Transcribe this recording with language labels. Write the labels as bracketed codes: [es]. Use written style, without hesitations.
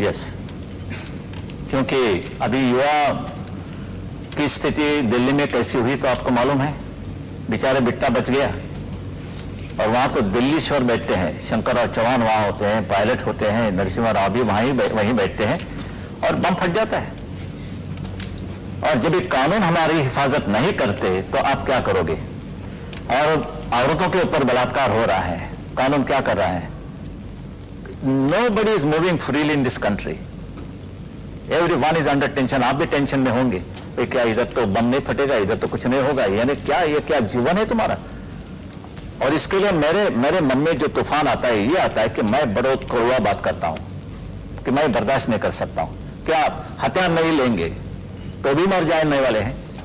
[hi] Yes, क्योंकि अभी युवा की स्थिति दिल्ली में कैसी हुई तो आपको मालूम है, बेचारे बिट्टा बच गया, और वहां तो दिल्लीश्वर बैठते हैं, शंकरराव चौहान वहां होते हैं, पायलट होते हैं, नरसिम्हा राव भी वहीं बैठते हैं, और बम फट जाता है। और जब ये कानून हमारी हिफाजत नहीं करते तो आप क्या करोगे? और औरतों के ऊपर बलात्कार हो रहा है, कानून क्या कर रहा है? [en] Nobody is moving freely in this country. Everyone is under tension. [hi] आप भी टेंशन में होंगे, क्या इधर तो बम नहीं फटेगा, इधर तो कुछ नहीं होगा, यानी क्या ये क्या जीवन है तुम्हारा? और इसके लिए मेरे मन में जो तूफान आता है, ये आता है कि मैं बड़ो कड़वा बात करता हूं कि मैं बर्दाश्त नहीं कर सकता हूं। क्या हथियार नहीं लेंगे तो भी मर जाने वाले हैं?